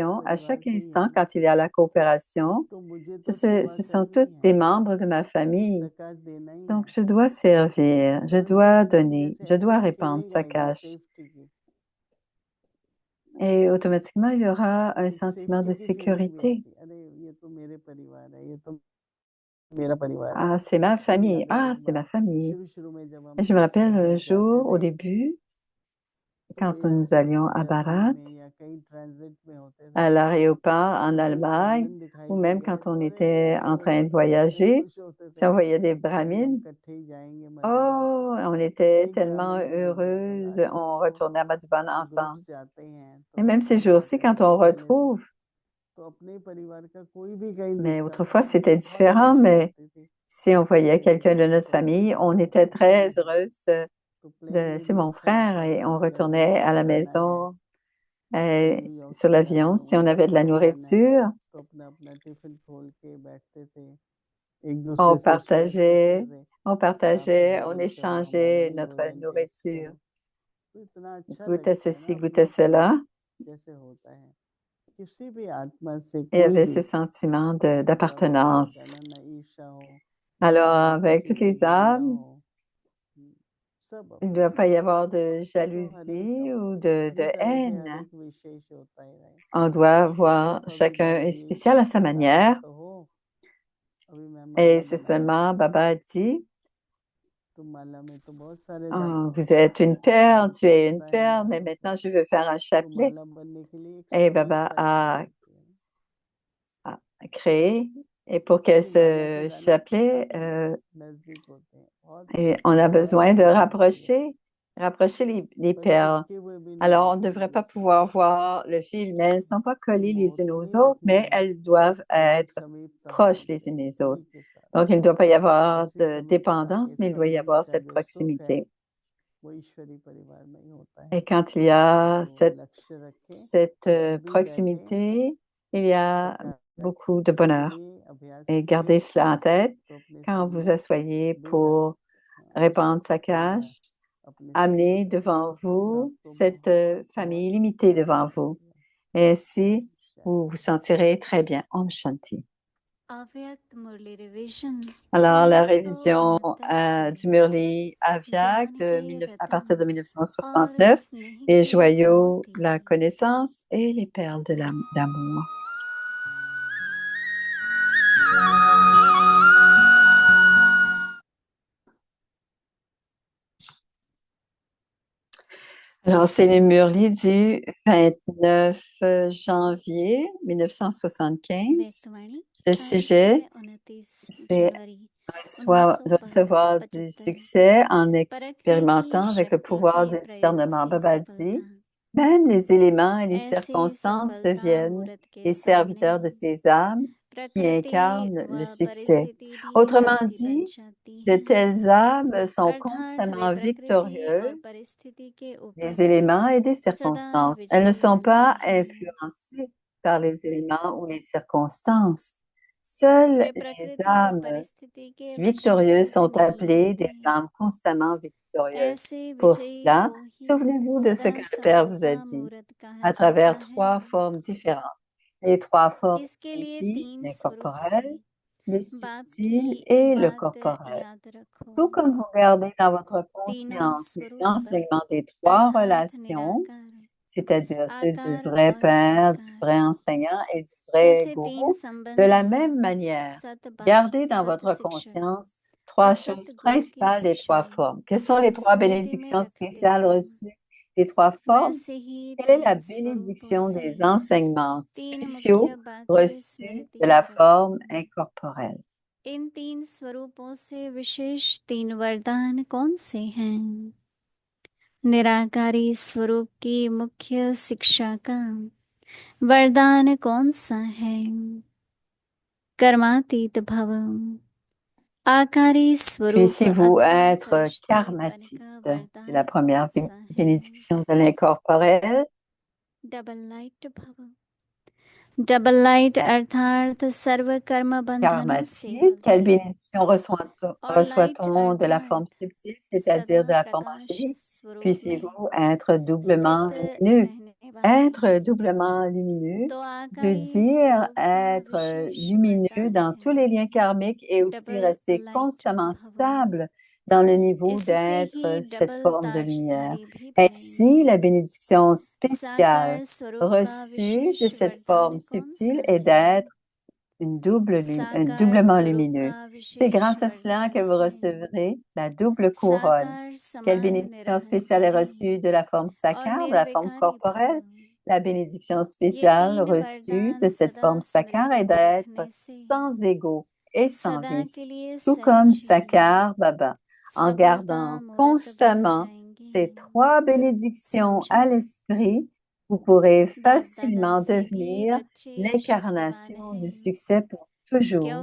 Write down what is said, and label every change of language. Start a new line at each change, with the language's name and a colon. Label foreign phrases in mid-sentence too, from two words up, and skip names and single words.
French: coopération. À
Hindi: परिवार
French: chaque
Hindi: के ही
French: instant,
Hindi: हैं
French: quand il y a la coopération,
Hindi: तो मुझे तो सेवा
French: ce sont
Hindi: करनी
French: tous
Hindi: है
French: des membres de ma famille.
Hindi: सकाश देना ही
French: Donc,
Hindi: है
French: je dois servir, je
Hindi: तुरंत
French: dois
Hindi: अंदर में
French: donner,
Hindi: से
French: je
Hindi: ऐसी
French: dois répandre
Hindi: फीलिंग
French: sa
Hindi: आएगी
French: cache.
Hindi: सेफ्टी की
French: Et automatiquement, il y aura un
Hindi: एक
French: sentiment de
Hindi: सेफ्टी की फीलिंग भी
French: sécurité.
Hindi: आती है अरे ये तो मेरे परिवार है ये तो मेरा परिवार है
French: Ah, c'est ma
Hindi: मुझे
French: famille.
Hindi: याद है
French: Ah,
Hindi: एक
French: c'est
Hindi: बार
French: ma famille.
Hindi: शुरू में जब
French: Et
Hindi: हम
French: je me rappelle un
Hindi: भारत जाते
French: jour, au
Hindi: थे
French: début,
Hindi: तो
French: quand nous
Hindi: एयरपोर्ट
French: allions à
Hindi: जर्मनी
French: Barat,
Hindi: में या कहीं ट्रांजिट में होते थे
French: à l'aéroport
Hindi: तो
French: en
Hindi: कोई
French: Allemagne,
Hindi: ब्राह्मण दिखाई
French: ou
Hindi: दे
French: même
Hindi: गए
French: quand on
Hindi: तो अरे
French: était en
Hindi: बहुत
French: train de
Hindi: अच्छा लगता है
French: voyager,
Hindi: खुश होते
French: si
Hindi: थे
French: on voyait des
Hindi: कि अभी हम
French: Brahmins,
Hindi: इकट्ठे ही जाएंगे मधुबन
French: oh, on était
Hindi: एक
French: tellement
Hindi: ब्राह्मण भी मिल गया तो
French: heureuses,
Hindi: अच्छा
French: on
Hindi: चलो
French: retournait à Madhuban
Hindi: ग्रुप
French: ensemble.
Hindi: जाते हैं
French: Et
Hindi: तो
French: même
Hindi: अच्छा
French: ces jours-ci,
Hindi: लगता है
French: quand on
Hindi: पहले
French: retrouve,
Hindi: तो अपने परिवार का कोई भी कहीं
French: mais
Hindi: दिखता
French: autrefois
Hindi: था
French: c'était
Hindi: बहुत
French: différent,
Hindi: खुशी
French: mais
Hindi: होती थी
French: si on voyait
Hindi: अरे
French: quelqu'un de
Hindi: हमारा
French: notre
Hindi: स्वागत
French: famille, on
Hindi: किया
French: était
Hindi: तो कोई
French: très
Hindi: है
French: heureuse
Hindi: तो प्लेन में
French: c'est
Hindi: भी
French: mon
Hindi: अच्छा
French: frère
Hindi: लगता
French: et
Hindi: था
French: on
Hindi: अगर हमें
French: retournait à
Hindi: कुछ
French: la
Hindi: खाना है
French: maison sur
Hindi: न्यूयॉर्क से आए
French: l'avion
Hindi: हैं
French: si on
Hindi: वहाँ
French: avait de la
Hindi: कुछ खाना है
French: nourriture.
Hindi: तो अपना अपना टिफिन खोल के बैठते थे एक
French: On
Hindi: दूसरे से शेयर करते
French: partageait,
Hindi: थे
French: on
Hindi: आप
French: partageait, on
Hindi: भोजन करो हमारा
French: échangeait
Hindi: भी
French: notre
Hindi: भोजन टेस्ट
French: nourriture.
Hindi: करो तो इतना अच्छा
French: Goûtait
Hindi: लगता है ना
French: ceci,
Hindi: अपना
French: goûtait cela.
Hindi: जैसे होता है किसी भी आत्मा से
French: Et il y
Hindi: कोई
French: avait
Hindi: भी
French: ce sentiment
Hindi: जैसे बाबा ने
French: d'appartenance.
Hindi: बताया ना न ईर्षा हो
French: Alors,
Hindi: न
French: avec
Hindi: किसी
French: toutes
Hindi: से
French: les
Hindi: घृणा
French: âmes,
Hindi: हो सब
French: il ne
Hindi: अपने
French: doit pas y
Hindi: अपने
French: avoir de
Hindi: देखो हर एक
French: jalousie ou
Hindi: अपनी
French: de
Hindi: तरह से हर
French: haine.
Hindi: एक विशेष होता ही रहे
French: On doit voir,
Hindi: सिर्फ अभी
French: chacun
Hindi: बाबा
French: est
Hindi: ये
French: spécial à sa
Hindi: बताते
French: manière.
Hindi: तो हो अभी मैं
French: Et
Hindi: माला
French: c'est
Hindi: बना रहा
French: seulement,
Hindi: हूँ
French: Baba a dit,
Hindi: तो माला में तो बहुत सारे
French: oh,
Hindi: धागे
French: vous êtes une perle,
Hindi: अभी
French: tu
Hindi: तो
French: es une
Hindi: पता है
French: perle, mais
Hindi: माला
French: maintenant
Hindi: को
French: je veux faire un
Hindi: तो
French: chapelet.
Hindi: माला बनने के लिए एक
French: Et
Hindi: संगीत
French: Baba
Hindi: का जरूरत होती है
French: a créé. Et pour que
Hindi: क्योंकि माला के
French: ce
Hindi: दाने
French: chapelet,
Hindi: नजदीक होते हैं बहुत
French: et on a
Hindi: प्यारी
French: besoin de
Hindi: माला होती है
French: rapprocher les
Hindi: पर
French: perles.
Hindi: चिपके हुए भी नहीं
French: Alors, on ne
Hindi: रहते एक
French: devrait pas
Hindi: दूसरे से
French: pouvoir voir le fil, mais elles ne sont pas
Hindi: तो
French: collées les unes
Hindi: मोहते
French: aux
Hindi: नहीं
French: autres,
Hindi: रखनी
French: mais
Hindi: है
French: elles doivent
Hindi: लेकिन
French: être
Hindi: समीपता
French: proches
Hindi: होनी
French: les unes
Hindi: चाहिए
French: des autres.
Hindi: सभी के साथ
French: Donc, il ne doit pas y avoir
Hindi: ऐसी
French: de
Hindi: समीपता
French: dépendance,
Hindi: के
French: mais il doit y
Hindi: संगीत
French: avoir
Hindi: का
French: cette
Hindi: जो सुख है
French: proximité.
Hindi: वो ईश्वरी परिवार में ही होता
French: Et
Hindi: है
French: quand il y a
Hindi: तो लक्ष्य रखें
French: cette
Hindi: जब भी बैठे
French: proximité, il y a
Hindi: सकारात्मक
French: beaucoup de bonheur.
Hindi: ये अभ्यास
French: Et gardez
Hindi: कीजिए
French: cela en tête
Hindi: तो अपने
French: quand vous
Hindi: सामने
French: asseyez
Hindi: बेहद
French: pour répandre sa
Hindi: बढ़िया
French: cache.
Hindi: अपने
French: Amenez
Hindi: सामने
French: devant
Hindi: और
French: vous
Hindi: आपको
French: cette
Hindi: बहुत
French: famille
Hindi: बहुत
French: limitée
Hindi: अच्छा
French: devant vous.
Hindi: लगेगा
French: Et ainsi, vous vous
Hindi: शांति
French: sentirez très bien.
Hindi: ओम शांति. अव्यक्त मुरली रिवीजन
French: Alors, la
Hindi: 1969
French: révision
Hindi: से
French: du
Hindi: मुरली अव्यक्त ज्ञान के
French: à partir de
Hindi: रत्न और
French: 1969,
Hindi: स्नेह
French: les
Hindi: के
French: joyaux, la
Hindi: मोती
French: connaissance et les perles de l'amour. Alors, c'est le Murli du 29 janvier 1975.
Hindi: व्यक्तवाणी
French: Le
Hindi: तारीख है
French: sujet,
Hindi: 29
French: c'est
Hindi: जनवरी
French: de recevoir du
Hindi: 1975
French: succès en
Hindi: परखने की
French: expérimentant avec le
Hindi: शक्ति
French: pouvoir
Hindi: के
French: du
Hindi: प्रयोग
French: discernement.
Hindi: से
French: Baba
Hindi: सफलता
French: dit, même les éléments et les
Hindi: ऐसी
French: circonstances
Hindi: सफलता
French: deviennent
Hindi: मूर्त के
French: les
Hindi: सामने
French: serviteurs de ces âmes qui
Hindi: प्रकृति
French: incarnent le
Hindi: व
French: succès.
Hindi: परिस्थिति भी
French: Autrement
Hindi: दासी बन
French: dit,
Hindi: जाती
French: de
Hindi: हैं
French: telles âmes sont
Hindi: अर्थात वे
French: constamment
Hindi: प्रकृति और
French: victorieuses
Hindi: परिस्थिति के ऊपर
French: des éléments et des
Hindi: सदा
French: circonstances. Elles ne
Hindi: विजयी
French: sont pas
Hindi: बनती हैं
French: influencées par les éléments ou les circonstances. Seules
Hindi: वे
French: les
Hindi: प्रकृति और
French: âmes
Hindi: परिस्थिति के
French: victorieuses
Hindi: वशीभूत
French: sont
Hindi: नहीं
French: appelées des
Hindi: होती
French: âmes constamment victorieuses.
Hindi: ऐसे
French: Pour
Hindi: विजयी
French: cela,
Hindi: को ही
French: souvenez-vous de ce
Hindi: सदा
French: que le Père vous a
Hindi: सफलता
French: dit
Hindi: मूर्त कहा
French: à
Hindi: जाता
French: travers
Hindi: है
French: trois formes différentes. Les trois formes
Hindi: इसके लिए
French: signifient
Hindi: 3 स्वरूप से
French: l'incorporel, le
Hindi: बाप
French: subtil
Hindi: की
French: et le
Hindi: बात
French: corporel.
Hindi: याद रखो
French: Tout comme vous gardez dans votre
Hindi: तीनों
French: conscience les
Hindi: स्वरूप
French: enseignements des trois
Hindi: अर्थात
French: relations,
Hindi: निराकार
French: c'est-à-dire ceux du
Hindi: आकार
French: vrai
Hindi: और
French: Père, du
Hindi: साकार
French: vrai enseignant et du vrai
Hindi: जैसे 3
French: gourou, de
Hindi: संबंध
French: la
Hindi: हैं
French: même manière,
Hindi: सत बाप
French: gardez dans
Hindi: सत
French: votre
Hindi: शिक्षक
French: conscience
Hindi: और
French: trois
Hindi: सत
French: choses
Hindi: गुरु की
French: principales des
Hindi: शिक्षा
French: trois formes. Quelles sont les trois
Hindi: स्मृति में
French: bénédictions
Hindi: रखते
French: spéciales
Hindi: हुए
French: reçues des trois formes?
Hindi: वैसे ही
French: Quelle est la
Hindi: 3 स्वरूपों
French: bénédiction
Hindi: से
French: des enseignements
Hindi: 3
French: spéciaux
Hindi: मुख्य बातें
French: reçus
Hindi: स्मृति
French: de
Hindi: में
French: la
Hindi: रखो
French: forme incorporelle?
Hindi: इन 3 स्वरूपों से विशेष 3 वरदान कौन से हैं? निराकारी स्वरूप की मुख्य शिक्षा का वरदान कौन सा है? कर्मातीत भव आकारी स्वरूप
French: Puissiez-vous
Hindi: अथवा
French: être
Hindi: फरिश्ते बन का
French: karmatite? C'est la
Hindi: वरदान
French: première
Hindi: कौन सा है?
French: bénédiction de l'incorporel.
English: double light
Hindi: भव
English: double light
Hindi: अर्थात सर्व कर्म बंधनों से
French: Karmatique. Quelle
Hindi: मुक्ति
French: bénédiction
Hindi: और लाइट
French: reçoit-on de la forme
Hindi: अर्थात
French: subtile,
Hindi: सदा
French: c'est-à-dire de la forme
Hindi: प्रकाश
French: angélique?
Hindi: स्वरूप में
French: Puissiez-vous être doublement
Hindi: स्थित
French: lumineux?
Hindi: रहने वाले
French: Être doublement lumineux
Hindi: तो
French: veut
Hindi: आकारी
French: dire
Hindi: स्वरूप का
French: être
Hindi: विशेष
French: lumineux
Hindi: वरदान
French: dans tous
Hindi: है
French: les liens karmiques et aussi
Hindi: डबल
French: rester
Hindi: लाइट
French: constamment
Hindi: भव
French: stable dans le niveau
Hindi: इससे ही
French: d'être cette
Hindi: डबल
French: forme de lumière.
Hindi: ताजधारी भी
French: Ainsi,
Hindi: बनेंगे
French: la bénédiction spéciale
Hindi: साकार स्वरूप का
French: reçue de
Hindi: विशेष
French: cette
Hindi: वरदान
French: forme
Hindi: कौन
French: subtile
Hindi: सा
French: est
Hindi: है?
French: d'être
Hindi: साकार
French: doublement
Hindi: स्वरूप
French: lumineux.
Hindi: का
French: C'est
Hindi: विशेष
French: grâce à cela que
Hindi: वरदान
French: vous
Hindi: है
French: recevrez la double couronne.
Hindi: साकार
French: Quelle
Hindi: समान
French: bénédiction spéciale est
Hindi: निरहंकारी
French: reçue de la forme
Hindi: और
French: sacare, de la forme
Hindi: निर्विकारी भव
French: corporelle? La bénédiction
Hindi: ये
French: spéciale
Hindi: 3
French: reçue
Hindi: वरदान
French: de cette
Hindi: सदा
French: forme sacare
Hindi: स्मृति
French: est
Hindi: में
French: d'être
Hindi: रखने से
French: sans ego et sans
Hindi: सदा के
French: vice.
Hindi: लिए
French: Tout comme
Hindi: सहज ही
French: Sakar Baba, en
Hindi: सफलता
French: gardant
Hindi: मूर्त बन
French: constamment
Hindi: जाएंगे
French: ces trois bénédictions
Hindi: समझो
French: à l'esprit, vous pourrez
Hindi: बाप दादा
French: facilement
Hindi: से भी
French: devenir
Hindi: बच्चे शक्तिवान
French: l'incarnation du
Hindi: हैं
French: succès pour toujours.